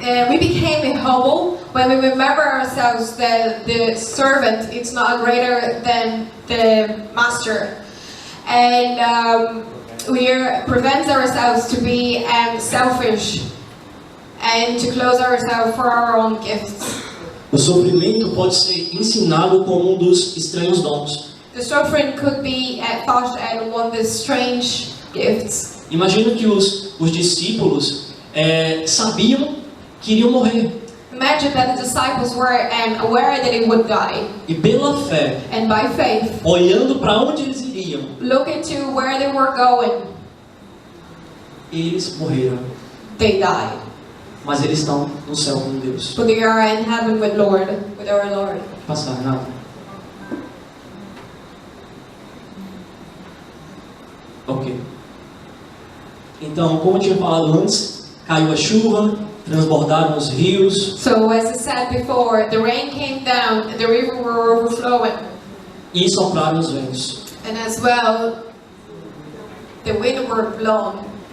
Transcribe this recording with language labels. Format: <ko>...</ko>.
<en>We became humble when we remember ourselves that the servant is not greater than the master, and we prevent ourselves to be selfish and to close ourselves for our own gifts.</en> <pt>O sofrimento pode ser ensinado como dos estranhos dons.</pt> <en>The suffering could be thought as one of the strange gifts.</en> <pt>Imagino que os discípulos sabiam que iriam morrer.</pt> <en>Imagine that the disciples were aware that they would die.</en> <pt>E pela fé,</pt> <en>And by faith,</en> <pt>olhando para onde eles iriam,</pt> <en>looking to where they were going,</en> <pt>eles morreram.</pt> <en>they died.</en> <pt>Mas eles estão no céu com Deus.</pt> <en>But they are in heaven with our Lord.</en> <pt>Passar, Renato.</pt> <en>Ok.</en> <pt>Então, como eu tinha falado antes, caiu a chuva, transbordaram os rios.</pt> <en>So as I said before, the rain came down, the river were overflowing,</en> <pt>E sopraram os ventos.</pt> <en>and as well, the wind were blown.</en>